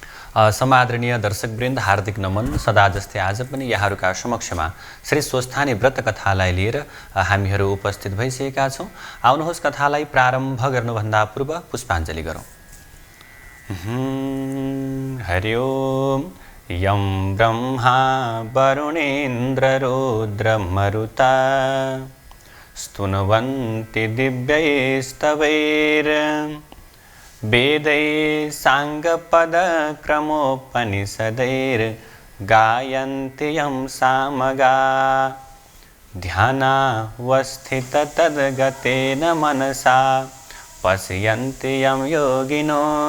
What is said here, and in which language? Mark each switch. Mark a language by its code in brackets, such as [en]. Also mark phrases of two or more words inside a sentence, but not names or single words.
[ne] समादरणीय दर्शकवृन्द, हार्दिक नमन। सदा जस्तै आज पनि यहाँहरूका समक्षमा श्री स्वस्थानी व्रत कथालाई लिएर हामीहरू उपस्थित भइसकेका छौँ। आउनुहोस् कथालाई प्रारम्भ गर्नुभन्दा पूर्व पुष्पाञ्जली गरौँ। [sa] हरि ओम। यं ब्रह्मा वरुणेन्द्र रुद्र मरुता स्तुन्वन्ति दिव्यैस्तवैर् वेदै साङ्गपदक्रमोपनिषदैर्गायन्ति यं सामगा ध्यानावस्थिततद्गतेन मनसा पश्यन्ति यं योगिनो